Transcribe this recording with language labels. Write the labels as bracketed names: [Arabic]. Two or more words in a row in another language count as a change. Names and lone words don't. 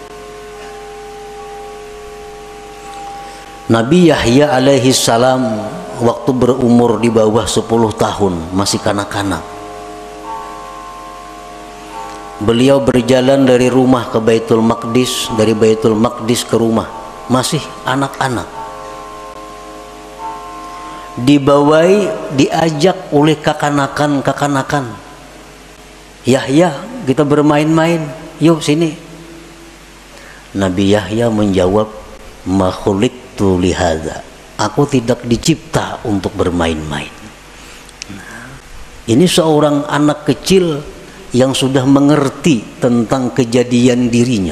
[Indonesian] Nabi Yahya alaihi salam waktu berumur di bawah 10 tahun, masih kanak-kanak. Beliau berjalan dari rumah ke Baitul Maqdis, dari Baitul Maqdis ke rumah, masih anak-anak. Dibawai, diajak oleh kakanakan-kakanakan. Yahya, kita bermain-main, yuk sini. Nabi Yahya menjawab, [Arabic] ma khuliqtu lihadza, [Indonesian] aku tidak dicipta untuk bermain-main. Ini seorang anak kecil yang sudah mengerti tentang kejadian dirinya.